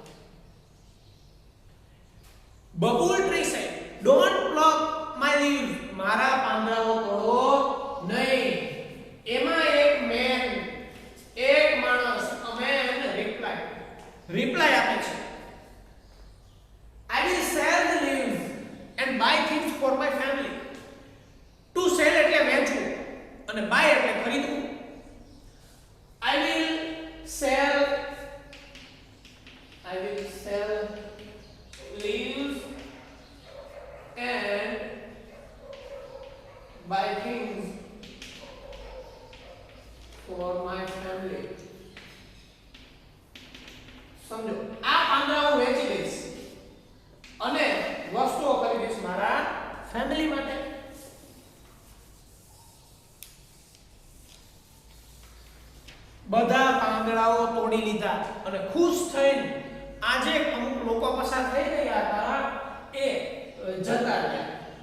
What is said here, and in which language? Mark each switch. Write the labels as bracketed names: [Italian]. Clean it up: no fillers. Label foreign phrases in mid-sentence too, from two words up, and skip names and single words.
[English] Babul tree says don't pluck my leaves. [Gujarati] મારા પાંદડાઓ તોડો નહીં. એમાં એક મેન, એક માણસ, [English] a man [Gujarati] રિપ્લાય આપે છે. [English] I will sell the leaves and buy things for my family. To sell [Gujarati] એટલે વેચવું અને buy એટલે ખરીદવું. [English] I will sell leaves and buy things for my family. [Gujarati] સમજો, આ પાંદડાઓ વેચી દઈશ અને વસ્તુઓ ખરીદીશ મારા ફેમિલી માટે. બધા પાંદડાઓ તોડી લીધા અને ખુશ થઈને આજે અમુક લોકો પસાર થઈ રહ્યા હતા એ જતા રહ્યા.